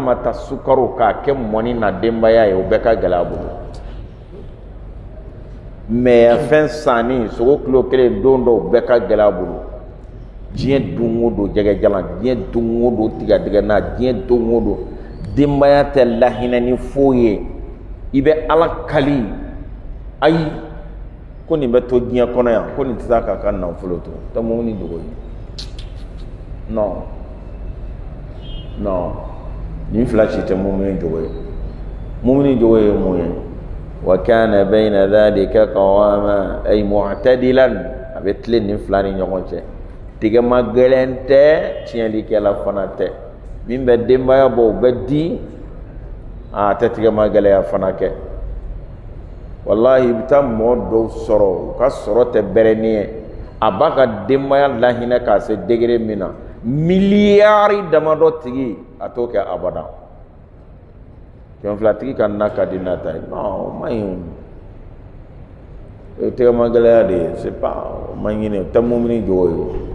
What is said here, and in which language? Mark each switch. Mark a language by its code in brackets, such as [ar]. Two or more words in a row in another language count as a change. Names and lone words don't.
[bm] ma ta sukaro k'a kɛ mɔni na denbaya ye o bɛɛ ka gɛlɛ a bolo mais fɛn sanni sogo kilo kelen don dɔw bɛɛ ka gɛlɛ a bolo diɲɛ don o don jɛgɛ jalan diɲɛ don o don tigadɛgɛ na diɲɛ don o don denbaya tɛ lahinɛ ni foyi ye i bɛ ala kali ayi ko nin bɛ to diɲɛ kɔnɔ yan ko nin tɛ taa k'a ka nafolo to tɛ mumini dogo ye non non nin fila si tɛ mumini dogo ye mumini dogo ye mun ye [ar] وكان بين ذلك قواما [bm] ay mu'tadilan a bɛ tile nin fila ni ɲɔgɔn cɛ tigɛ ma gɛlɛn tɛ tiɲɛlikɛla fana tɛ min bɛ denbaya bɔ o bɛ di a tɛ tigɛ ma gɛlɛya fana kɛ wallahi i bɛ taa mɔgɔ dɔw sɔrɔ u ka sɔrɔ tɛ bɛrɛni ye a b'a ka denbaya lahinɛ k'a se degré min na miliyari damadɔ tigi a t'o kɛ abada kɛmɛfilatigi ka na ka di n'a ta ye non o ma ɲi o ye tɛgɛ ma gɛlɛya de ye [fr] c'est pas [bm] o ma ɲini o tɛ mumini jogo ye